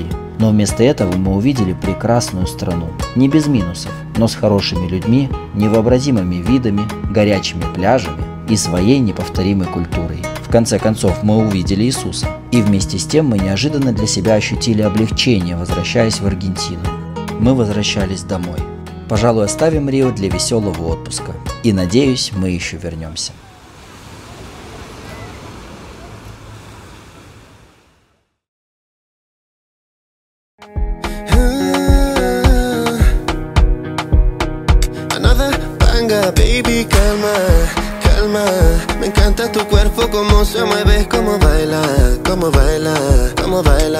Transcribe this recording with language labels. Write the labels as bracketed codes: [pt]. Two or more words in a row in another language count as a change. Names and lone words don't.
[ru] Но вместо этого мы увидели прекрасную страну. Не без минусов, но с хорошими людьми, невообразимыми видами, горячими пляжами и своей неповторимой культурой. В конце концов, мы увидели Иисуса. И вместе с тем мы неожиданно для себя ощутили облегчение, возвращаясь в Аргентину. Мы возвращались домой. Пожалуй, оставим Рио для веселого отпуска. И надеюсь, мы еще вернемся. [es] Baby, calma, calma. Me encanta tu cuerpo, cómo se mueve, cómo baila, cómo baila, cómo baila.